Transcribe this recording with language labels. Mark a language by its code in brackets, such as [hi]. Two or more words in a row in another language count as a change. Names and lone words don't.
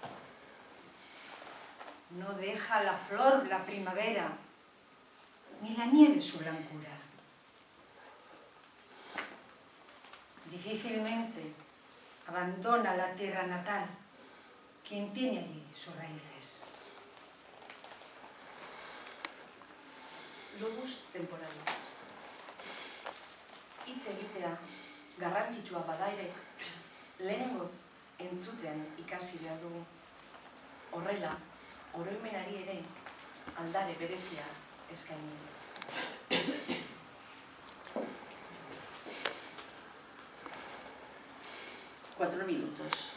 [es] No deja la flor la primavera, ni la nieve su blancura. Difícilmente abandona la tierra natal quien tiene allí sus raíces. [la] Lobus temporales. [eu] Hitz egitea garrantzitsua bada ere, lehenengo entzuten ikasi behar dugu. Horrela, oroimenari ere aldare berezia eskainiz. [es] 4 minutos.